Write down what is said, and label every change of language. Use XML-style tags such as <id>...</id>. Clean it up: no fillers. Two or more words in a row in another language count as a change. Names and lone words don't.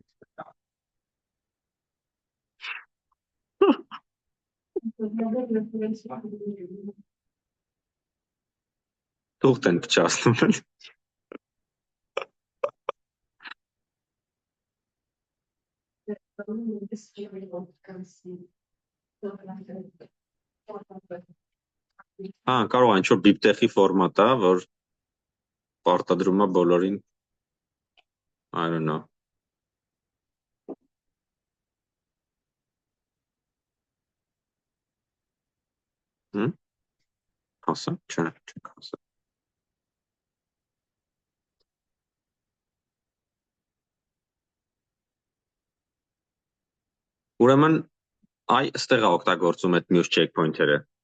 <hy>Թուղթ են փչացնում էլ։ Հա, կարող է ինչ-որ բիբտեխի ֆորմատ է, որ պարտադրում է բոլորին,</hy> <en>I don't know։</en> <hy>Հասա, չէ, չեք հասա։ Ուրեմն, այ ստեղ է օգտագործում այդ մյուս checkpoint-երը։</hy>